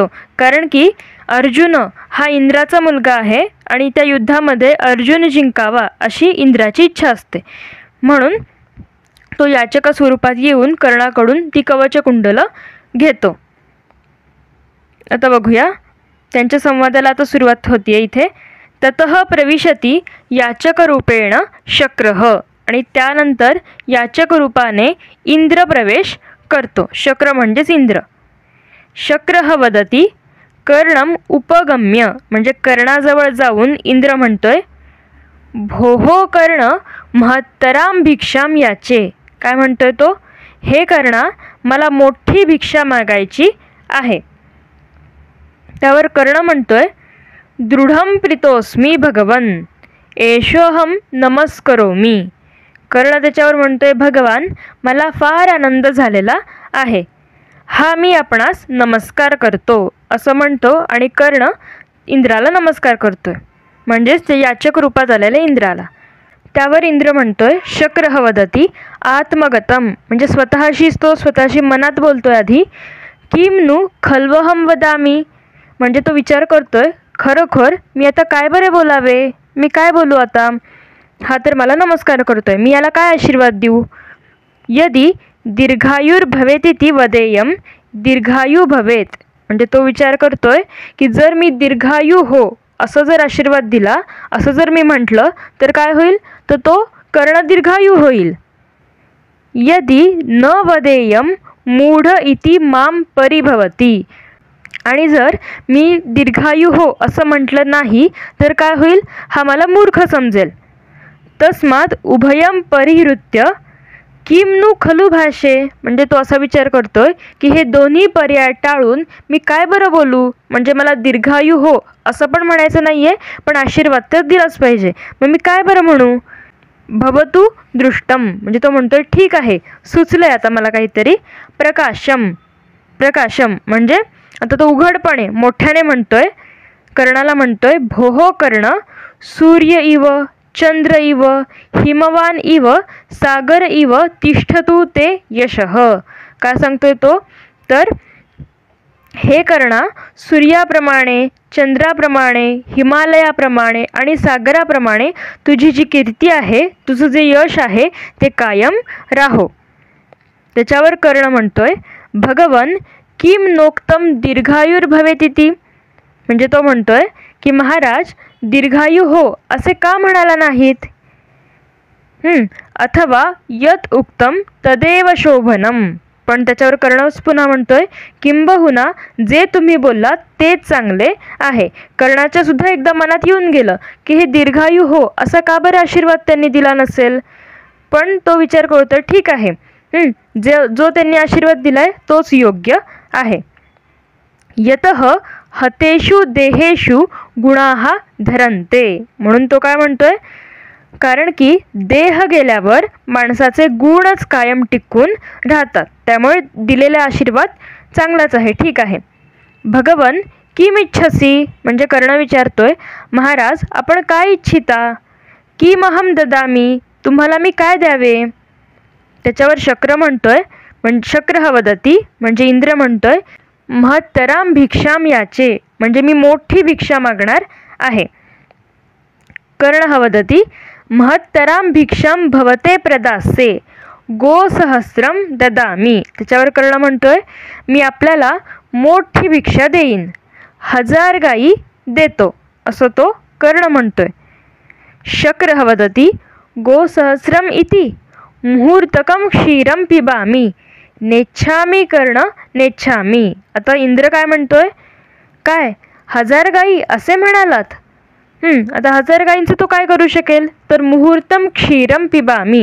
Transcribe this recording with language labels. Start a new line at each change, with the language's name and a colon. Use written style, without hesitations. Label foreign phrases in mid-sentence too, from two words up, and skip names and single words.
Marathi: कारण की अर्जुन हा इंद्राचा मुलगा आहे आणि त्या युद्धामध्ये अर्जुन जिंकावा अशी इंद्राची इच्छा असते. म्हणून तो याचक स्वरूपात येऊन कर्णाकडून ती कवचकुंडलं घेतो. आता बघूया त्यांच्या संवादाला. आता सुरुवात होतीये इथे.
Sanskrit: ततः प्रविशती याचकरूपेण शक्रः,
Marathi: आणि त्यानंतर याचक रूपाने इंद्र प्रवेश करतो. शक्र म्हणजेच इंद्र.
Sanskrit: शक्रः वदती कर्णम उपगम्य,
Marathi: म्हणजे कर्णाजवळ जाऊन इंद्र म्हणतोय
Sanskrit: भोहो कर्ण महत्तराम भिक्षाम याचे.
Marathi: काय म्हणतोय तो? हे कर्णा, मला मोठी भिक्षा मागायची आहे. त्यावर कर्ण म्हणतोय
Sanskrit: दृढं प्रीतोस्मी भगवन एषोहम नमस्करोमी.
Marathi: कर्ण त्याच्यावर म्हणतोय भगवान, मला फार आनंद झालेला आहे, हा मी आपणास नमस्कार करतो असं म्हणतो. आणि कर्ण इंद्राला नमस्कार करतोय, म्हणजेच ते याचक रूपात आलेल्या इंद्राला. त्यावर इंद्र म्हणतोय
Sanskrit: शक्रः वदती आत्मगतम,
Marathi: म्हणजे स्वतःशीच तो स्वतःशी मनात बोलतोय आधी.
Sanskrit: किम नु खल्वहम वदामी,
Marathi: म्हणजे तो विचार करतोय खरोखर मी आता काय बरे बोलावे, मी काय बोलू आता, हा तर मला नमस्कार करतोय, मी याला काय आशीर्वाद देऊ.
Sanskrit: यदि दीर्घायुर्भवेतिति वदेयम दीर्घायू भवेत,
Marathi: म्हणजे तो विचार करतोय की जर मी दीर्घायू हो असं जर आशीर्वाद दिला, असं जर मी म्हटलं तर काय होईल, तर तो कर्ण दीर्घायू होईल.
Sanskrit: यदि न वदेयम मूढ इति माम परिभवती,
Marathi: आणि जर मी दीर्घायू हो असं म्हटलं नाही तर काय होईल, हा मला मूर्ख समजेल.
Sanskrit: तस्मात उभयम परिहृत्य किम नु खलु भाषे,
Marathi: म्हणजे तो असा विचार करतोय की हे दोन्ही पर्याय टाळून मी काय बरं बोलू. म्हणजे मला दीर्घायू हो असं पण म्हणायचं नाहीये, पण आशीर्वाद तर दिलाच पाहिजे, मग मी काय बरं म्हणू.
Sanskrit: भवतु दृष्टम,
Marathi: म्हणजे तो म्हणतोय ठीक आहे, सुचलंय आता मला काहीतरी. प्रकाशम म्हणजे आता तो उघडपणे मोठ्याने म्हणतोय, कर्णाला म्हणतोय
Sanskrit: भोहो कर्ण सूर्य इव चंद्र इव हिमवान इव सागर इव तिष्ठतु ते यशः.
Marathi: काय सांगतोय तो, तर हे कर्णा, सूर्याप्रमाणे, चंद्राप्रमाणे, हिमालयाप्रमाणे आणि सागराप्रमाणे तुझी जी कीर्ती आहे, तुझं जे यश आहे ते कायम राहो. त्याच्यावर कर्ण म्हणतोय,
Sanskrit: भगवन किम नोक्तम दीर्घायुर्भवेतिती.
Marathi: म्हणजे तो म्हणतोय की महाराज दीर्घायू हो असे का म्हणाला नाहीत.
Sanskrit: अथवा यत उक्तम तदेव शोभनम.
Marathi: पण त्याच्यावर कर्णच पुन्हा म्हणतोय, किंबहुना जे तुम्ही बोललात तेच चांगले आहे. कर्णाच्या सुद्धा एकदा मनात येऊन गेलं की हे दीर्घायू हो असा का बरं आशीर्वाद त्यांनी दिला नसेल. पण तो विचार करतोय, ठीक आहे, जो त्यांनी आशीर्वाद दिलाय तोच योग्य आहे.
Sanskrit: यतः हतेषु देहेषु गुणाः धरन्ते.
Marathi: म्हणून तो काय म्हणतोय, कारण की देह गेल्यावर माणसाचे गुणच कायम टिकून राहतात. त्यामुळे दिलेला आशीर्वाद चांगलाच आहे, ठीक आहे.
Sanskrit: भगवन किम इच्छसी.
Marathi: म्हणजे कर्ण विचारतोय, महाराज आपण काय इच्छिता.
Sanskrit: किमहम ददामी.
Marathi: तुम्हाला मी काय द्यावे. त्याच्यावर शक्र म्हणतोय,
Sanskrit: शक्रः वदती.
Marathi: म्हणजे इंद्र म्हणतोय,
Sanskrit: महत्तराम भिक्षाम याचे.
Marathi: म्हणजे मी मोठी भिक्षा मागणार आहे.
Sanskrit: कर्णः वदती, महत्तराम भिक्षाम भवते प्रदासे गोसहस्रम ददामी.
Marathi: त्याच्यावर कर्ण म्हणतोय, मी आपल्याला मोठी भिक्षा देईन, 1000 गायी देतो, असं तो कर्ण म्हणतोय.
Sanskrit: शक्रः वदती, गोसहस्रम इति मुहूर्तकम क्षीरम पिबामी नेच्छामी कर्ण नेच्छामी.
Marathi: आता इंद्र काय म्हणतोय, काय 1000 गायी असे म्हणालात. आता 1000 गायींचं तो काय करू शकेल, तर
Sanskrit: मुहूर्तम क्षीरम पिबामी.